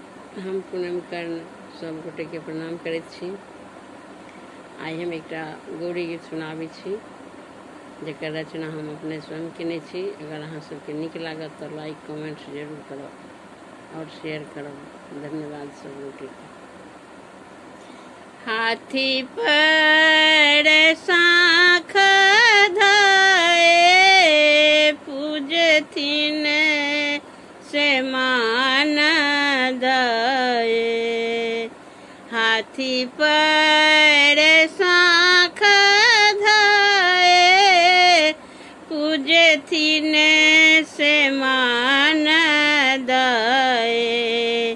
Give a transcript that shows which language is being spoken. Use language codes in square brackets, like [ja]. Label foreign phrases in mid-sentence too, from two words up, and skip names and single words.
[mai] हम पूनम कर्ण सब गोटे के प्रणाम करैत छी। आइ हम एक गौरी गीत सुनाबै छी जकर रचना हम अपने स्वयं केने छी। अगर अहाँ सबके नीक लागत तो [en] like comment [mai] जरूर करब और शेयर करब। धन्यवाद सब गोटे के। हाथी पर साँख धाए पूजथिन से मान दाए। हाथी पर साँख धाए पूजथिन से मान दाए।